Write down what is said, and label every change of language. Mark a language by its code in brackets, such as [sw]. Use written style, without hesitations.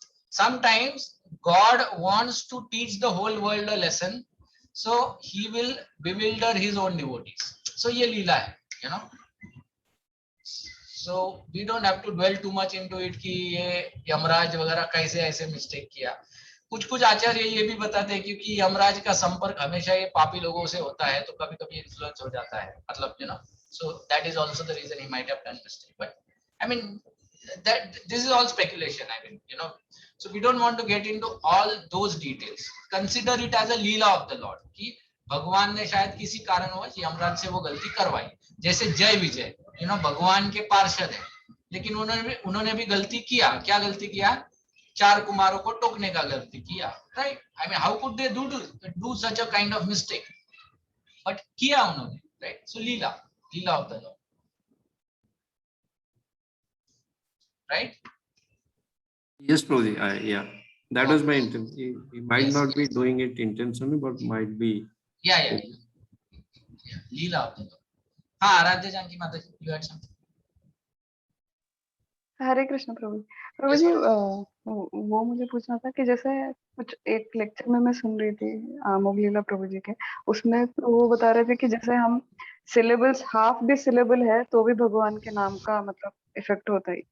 [en] Sometimes God wants to teach the whole world a lesson, so he will bewilder his own devotees. So [hi] ye leela hai, [en] you know. So we don't have to dwell too much into it [hi] कि ये यमराज वगैरह कैसे ऐसे mistake किया. कुछ आचार्य ये भी बताते हैं क्योंकि यमराज का संपर्क हमेशा ये पापी लोगों से होता है, तो कभी कभी इन्फ्लुएंस हो जाता है, मतलब you know. [en] So that is also the reason he might have done mistake. But I mean that this is all speculation. I mean, you know. So we don't want to get into all those details. Consider it as a leela of the Lord [hi] कि भगवान ने शायद किसी कारणवश यमराज से वो गलती करवाई. जैसे जय विजय, you know, भगवान के पार्षद है, लेकिन उन्होंने भी गलती किया. क्या गलती किया? 4 कुमारों को टोकने का गलती किया. [en] Right? I mean, how could they do such a kind of mistake? [hi] But किया उन्होंने. [en] Right? So leela of the Lord. Right? Yes, Prabhuji. Yeah, that was my intent. He might not be doing it intentionally, but might be. Yeah. Leela of the Lord. [hi] हाँ, आराध्य जानकी माता जी, [en] you had something. [hi] हरे कृष्ण प्रभु जी, वो मुझे पूछना था कि जैसे कुछ एक लेक्चर में मैं सुन रही थी मोगलीला प्रभु जी के, उसमें वो बता रहे थे कि जैसे हम सिलेबल्स हाफ भी सिलेबल है तो भी भगवान के नाम का मतलब इफेक्ट होता है.